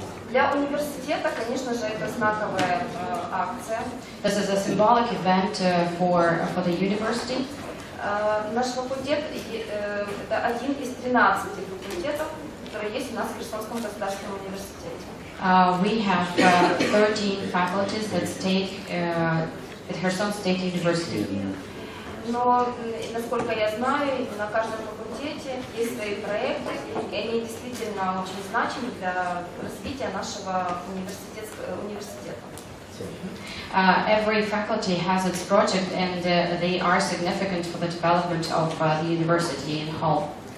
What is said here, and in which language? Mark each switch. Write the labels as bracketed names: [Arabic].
[Russian] Для университета, конечно же, это знаковая акция. [English] This is a symbolic event for the university. [Russian] Наш факультет это один из 13 факультетов, которые есть у нас в Херсонском государственном университете. [English] We have 13 faculties that stay at Kherson State University. [Russian] Но, насколько я знаю, на каждом факультете есть свои проекты, и они действительно очень значимы для развития нашего университета. [English] Every faculty has its project, and they are significant for the development of the university in whole.